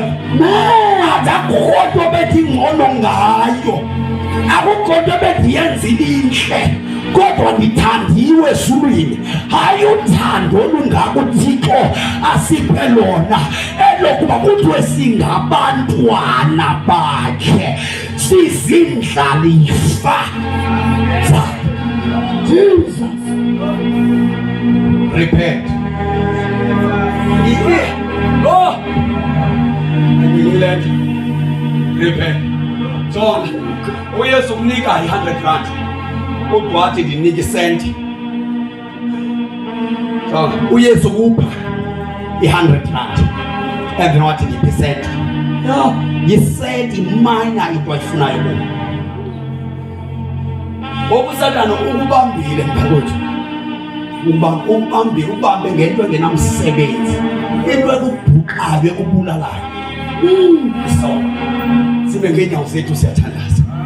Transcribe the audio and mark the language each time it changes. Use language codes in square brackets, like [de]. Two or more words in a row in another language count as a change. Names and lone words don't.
[xh] Athi akukho nto bethi ngcono ngayo, akukho nto bethi yenzile intle, kodwa ndithandiwe esulwini. Hayi uthando olungako uThixo asiphe lona elokuba kuthiwe singabantwana bakhe sizindlalifa. [en] Jesus. Repent. Go. Repent. [xh] So, uYesu umnika i-100 kodwa athi ndinike isenti. So, uYesu upha i-100 [en] and then [xh] wathi ndiphe isenti. No, yisenti minor into ayifunayo kuyo. Obusatana ukubambile mphakathi. Ubambe ngento engenamsebenzi. Into ekubhuqayo ekubulalayo. So, sibe ngeenyawo zethu siyathandaza.